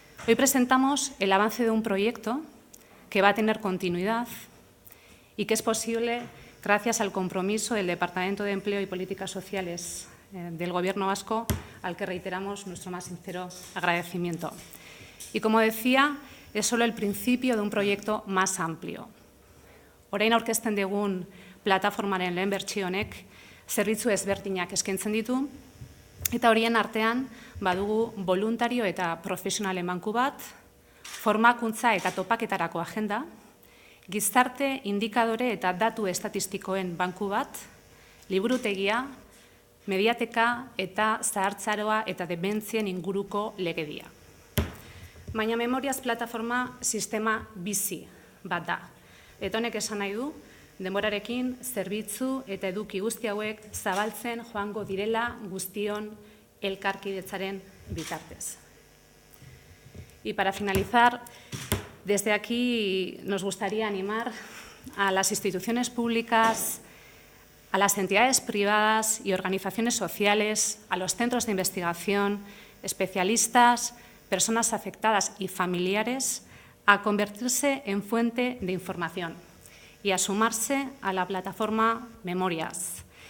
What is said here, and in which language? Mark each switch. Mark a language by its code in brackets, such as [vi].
[es] Hoy presentamos el avance de un proyecto que va a tener continuidad y que es posible gracias al compromiso del Departamento de Empleo y Políticas Sociales del Gobierno vasco, al que reiteramos nuestro más sincero agradecimiento. Y como decía, es solo el principio de un proyecto más amplio. [eu] Orain aurkezten dugun plataformaren lehen bertsio honek zerbitzu ezberdinak eskaintzen ditu, eta horien artean badugu voluntario eta profesionalen banku bat, formakuntza eta topaketarako agenda, gizarte indikadore eta datu estatistikoen banku bat, liburutegia, mediateka eta zahartzaroa eta dementzien inguruko legedia. Baina Memoriaz plataforma sistema bizi bat da. Eta honek esan nahi du, denborarekin zerbitzu eta eduki guzti hauek zabaltzen joango direla guztion elkarkidetzaren bitartez. [es] Y para finalizar, desde aquí nos gustaría animar a las instituciones públicas, a las entidades privadas y organizaciones sociales, a los centros de investigación, especialistas, personas afectadas y familiares a convertirse en fuente de información y a sumarse a la plataforma Memoriaz.